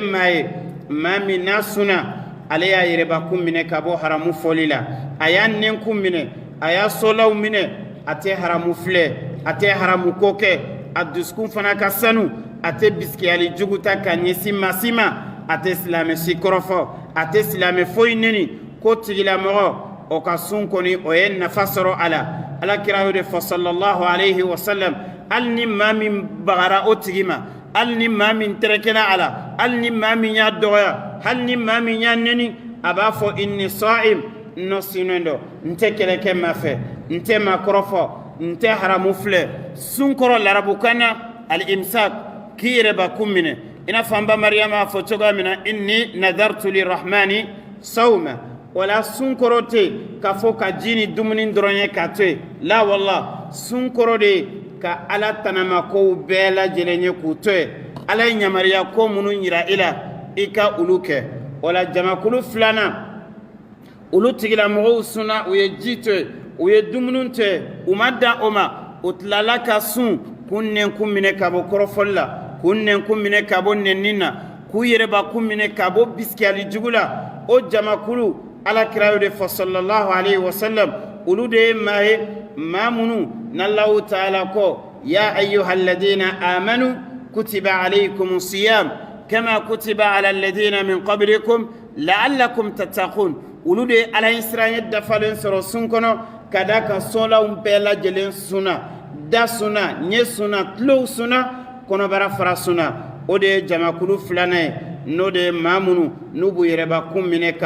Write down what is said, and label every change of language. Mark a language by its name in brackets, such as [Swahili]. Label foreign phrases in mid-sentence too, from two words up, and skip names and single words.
[Bambara] maa ye maa min n'a sunna ale y'a yɛrɛbakun minɛ ka bɔ haramu fɔli la a y'a nɛnkun minɛ a y'a solaw minɛ a tɛ haramu filɛ a tɛ haramu ko kɛ a dusukun fana ka sanu a tɛ bisikiyali jugu ta ka ɲɛsin maa si ma a tɛ silamɛ si kɔrɔfɔ a tɛ silamɛ foyi neni ko tigilamɔgɔ o ka sun kɔni o ye nafa sɔrɔ a la alakira y'o de fɔ [Arabic] صلى الله عليه وسلم [Bambara] hali ni maa min bagara o tigi ma hali ni maa min tɛrɛkɛla a la hali ni maa min y'a dɔgɔya hali ni maa min y'a neni a b'a fɔ [Arabic] إني صائم [Bambara] nɔ sinnen dɔ n tɛ kɛlɛ kɛ maa fɛ n tɛ maa kɔrɔfɔ n tɛ haramu filɛ sun kɔrɔ larabukan na al-imsak k'i yɛrɛbakun minɛ i n'a fɔ an ba mariyama a fɔ cogoya min na [Arabic] إني نذرت للرحمن صوما [Bambara] wala sun kɔrɔ tɛ k'a fɔ ka ji ni dumuni dɔrɔn ye k'a to yen la wala sun kɔrɔ de ye ka ala tanamakow bɛɛ lajɛlen ye k'u to yen ala ye yamariya ko minnu yira i la i ka olu kɛ wala jamakulu filanan olu tigilamɔgɔw sunna u ye ji to yen u ye dumuni to yen u ma dan o ma u tilala ka sun k'u nɛnkun minɛ ka bɔ kɔrɔfɔli la k'u nɛnkun minɛ ka bɔ nɛnni na k'u yɛrɛbakun minɛ ka bɔ bisikiyali jugu la o jamakulu alakira y'o de fɔ [Arabic] صلى الله عليه وسلم [Bambara] olu de ye maa ye maa minnu n' [Arabic] الله تعالى [Bambara] kɔ [Arabic] يا أيها الذين آمنوا كتب عليكم الصيام كما كتب على الذين من قبلكم لعلكم تتقون [Bambara] olu de ye ala ye siranɲɛ dafalen sɔrɔ sun kɔnɔ ka da ka sɔlaw bɛɛ lajɛlen sunna da sunna ɲɛ sunna tulow sunna kɔnɔbara fara sunna o de ye jamakulu filanan ye n'o de ye maa minnu n'u b'u yɛrɛbakun minɛ ka